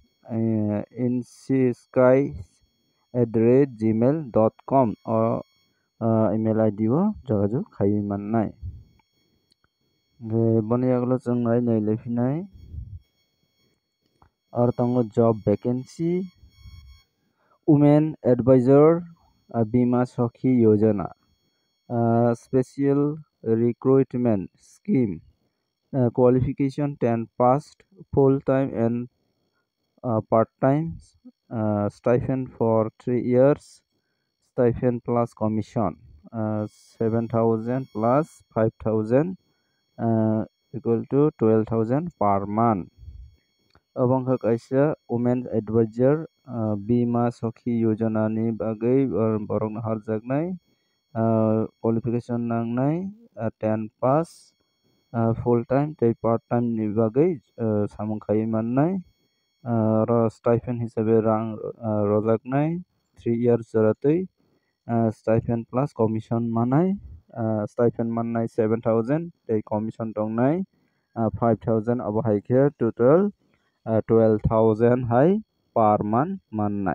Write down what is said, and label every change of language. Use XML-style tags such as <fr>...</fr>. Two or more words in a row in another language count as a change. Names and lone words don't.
<trp>subrodev.insky@gmail.com email ID o jogajuk khai mannai. Boni aglo chung nainai lefinai aro tongo</trp> <en>job vacancy women advisor bima sakhi yojana special recruitment scheme qualification 10 passed full time and part time stipend for 3 years stipend plus commission 7,000 plus 5,000 equal to 12,000 per month.</en> <trp>Abang kaisa</trp> <en>women advisor</en> <trp>bima sakhi yojana ni bagai borok harjaknai qualification nangnai 10 pass</trp> <en>full time</en> <trp>tei</trp> <en>part time</en> <trp>ni bagai samung khai mannai ro stipend hisabe rang rojaknai</trp> <en>3 years</en> <trp>joratui</trp> <en>stipend plus commission</en> <trp>manai stipend mannai 7,000 tei commission tongnai 5,000 abo haikhe total 12,000 hai</trp> <en>per month</en> <trp>mannai.</trp>